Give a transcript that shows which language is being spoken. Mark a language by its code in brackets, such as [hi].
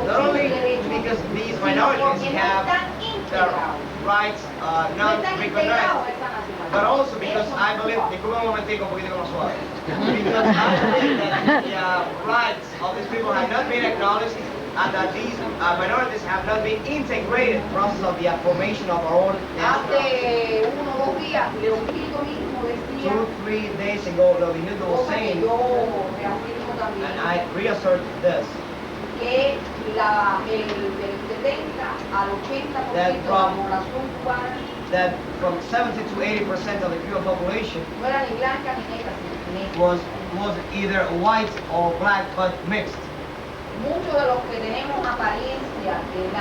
[en] Not only because these minorities have their rights not recognized, but also because I believe, [es] disculpa un momentico, un poquito más suave, [en] because I believe that the rights of these people have not been acknowledged and that these minorities have not been integrated in the process of the formation of our own national. [es] Hace 1 o 2 días, Leonquillo mismo decía, [en] 2-3 days ago, Leonquillo was [es] cosa que [en] saying, [es] yo reafirmo también, [en] and I reassert this, [es] que del 70 al 80% de la población cubana [en] that from 70 to 80% of the Cuban population [es] no era ni blanca ni negra, sino negra. [en] was either white or black, but mixed. [es] Muchos de los que tenemos apariencia de